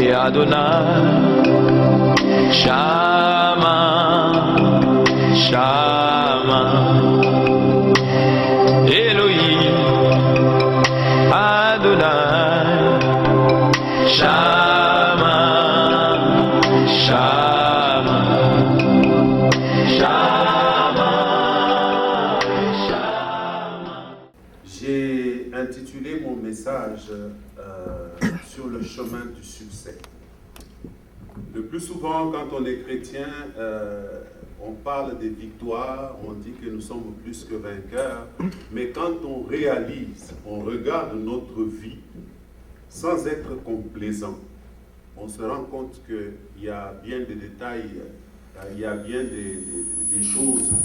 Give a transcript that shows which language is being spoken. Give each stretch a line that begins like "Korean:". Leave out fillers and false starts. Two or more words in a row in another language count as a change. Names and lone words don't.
French: Adonai, Shama, Shama, Elohim, Adonai, Shama, Shama, Shama, Shama. J'ai intitulé mon message sur le chemin du succès. Le plus souvent, quand on est chrétien, on parle des victoires, on dit que nous sommes plus que vainqueurs, mais quand on réalise, on regarde notre vie sans être complaisant, on se rend compte qu'il y a bien des détails, il y a bien des choses,